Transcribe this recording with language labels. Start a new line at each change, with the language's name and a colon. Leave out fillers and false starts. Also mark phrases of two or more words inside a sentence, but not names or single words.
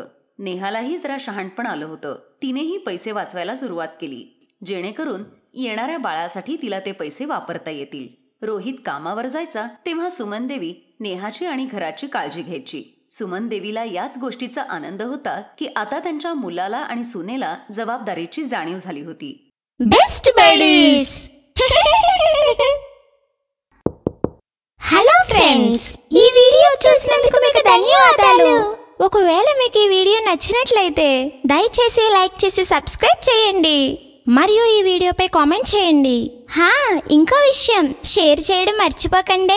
Marathi: नेहालाही जरा शहाणपण आलं होतं. तिनेही पैसे वाचवायला सुरुवात केली, जेणेकरून येणाऱ्या बाळासाठी तिला ते पैसे वापरता येतील. रोहित कामावर जायचा तेव्हा सुमन देवी नेहाची आणि घराची काळजी घ्यायची. सुमन देवीला याच गोष्टीचा आनंद होता की आता त्यांच्या मुलाला आणि सुनेला जबाबदारीची जाणीव झाली होती.
English: Best Buddies. Hello friends,
Telugu: ఈ వీడియో చూసినందుకు మీకు ధన్యవాదాలు. ఒకవేళ మీకు ఈ వీడియో నచ్చినట్లయితే దయచేసి లైక్ చేసి సబ్స్క్రైబ్ చేయండి మరియు ఈ వీడియోపై కామెంట్ చేయండి. ఇంకో విషయం, షేర్ చేయడం మర్చిపోకండి.